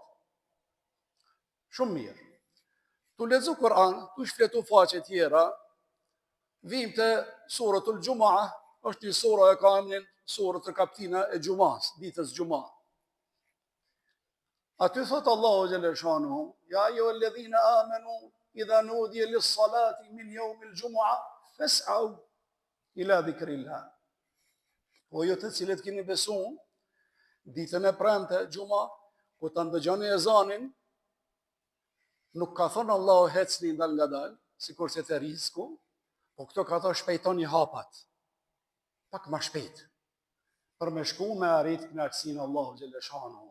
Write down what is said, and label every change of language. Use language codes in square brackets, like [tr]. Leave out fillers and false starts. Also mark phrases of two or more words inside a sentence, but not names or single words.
[sq] Shumë mirë. Tu lexu Kur'an, tu shfletu faqe tjera, vim të suratul Gjum'a, është një sura e ka emrin surët të kaptina e Gjum'as, ditës Gjum'a. Aty thot Allahu Gjeleshanu, [ar] يا أيها الذين آمنوا إذا نودي للصلاة من يوم الجمعة فاسعوا إلى ذكر الله. [sq] Po jo të cilët keni besuar, ditën e premte, Gjuma, ku të ndëgjoni ezanin, nuk ka thënë Allahu hecni dal nga dal, si kurse të rizku, po këto ka thënë shpejtoni hapat, pak ma shpejt, për me shku me arrit kënaqësinë Allahu Gjeleshanu.